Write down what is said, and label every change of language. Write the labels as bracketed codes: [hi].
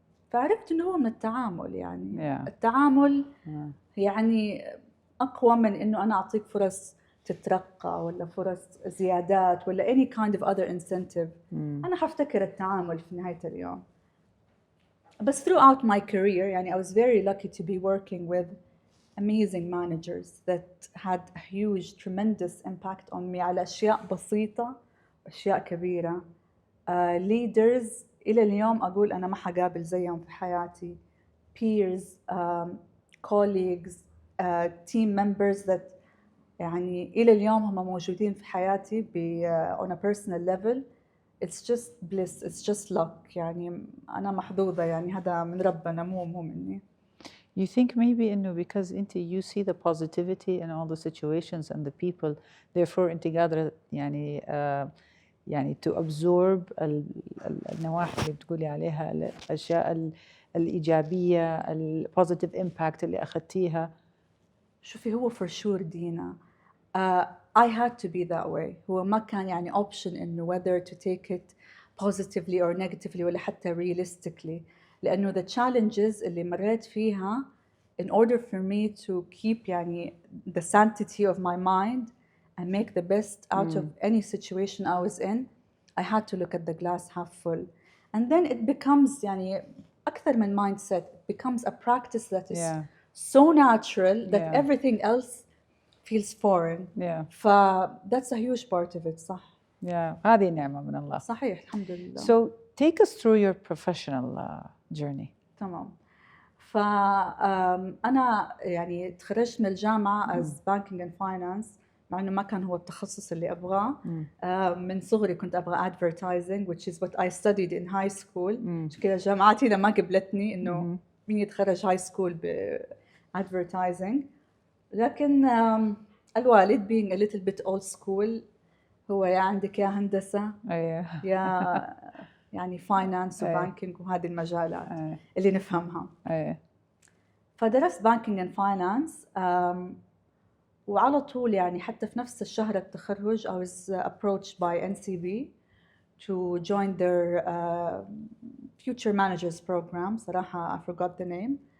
[ar] فعرفت إنه هو من التعامل يعني التعامل يعني أقوى من إنه أنا أعطيك فرص تترقى ولا فرص زيادات ولا [en] any kind of other incentive. [ar] أنا حفتكر التعامل في نهاية اليوم. [en] بس throughout my career يعني I was very lucky to be working with amazing managers that had a huge tremendous impact on me [ar] على أشياء بسيطة وأشياء كبيرة. Leaders إلى اليوم أقول أنا ما حقابل زيهم في حياتي. [en] Peers, colleagues, team members that [ar] يعني إلى اليوم هم موجودين في حياتي [en] on a personal level. It's just bliss, it's just luck. [ar] يعني أنا محظوظة يعني هذا من ربنا مو مني. [en] You think maybe إنه because you see the positivity in all the situations and the people, therefore [ar] أنت قادرة يعني يعني [en] to absorb [ar] النواحي اللي بتقولي عليها الأشياء الإيجابية ال [en] positive impact [ar] اللي أخذتيها. شوفي هو [en] for sure [ar] دينا. [en] I had to be that way. [ar] هو ما كان يعني [en] option إنه whether to take it positively or negatively [ar] ولا حتى [en] realistically. لأنه the challenges [ar] اللي مريت فيها [en] in order for me to keep يعني the sanctity of my mind and make the best out of any situation I was in, I had to look at the glass half full. And then it becomes يعني أكثر من mindset. It becomes a practice that is so natural that everything else feels foreign. That's a huge part of it. صح. [ar] هذه نعمة من الله. صحيح الحمد لله. [en] So take us through your professional journey. [ar] تمام. فأنا يعني تخرجت من الجامعة [en] as banking and finance [ar] مع إنه ما كان هو التخصص اللي أبغاه. من صغري كنت أبغى advertising [en] which is what I studied in high school. [ar] عشان كذا جامعاتي إذا ما قبلتني إنه مين يتخرج high school ب advertising. لكن الوالد [en] being a little bit old school [ar] هو يا عندك يا هندسة يا يعني finance وبانكينج وهذه المجالات اللي نفهمها. [en] فدرست banking and finance [ar] وعلى طول يعني حتى في نفس الشهر التخرج [en] I was approached by NCB to join their future managers program. صراحة I forgot the name.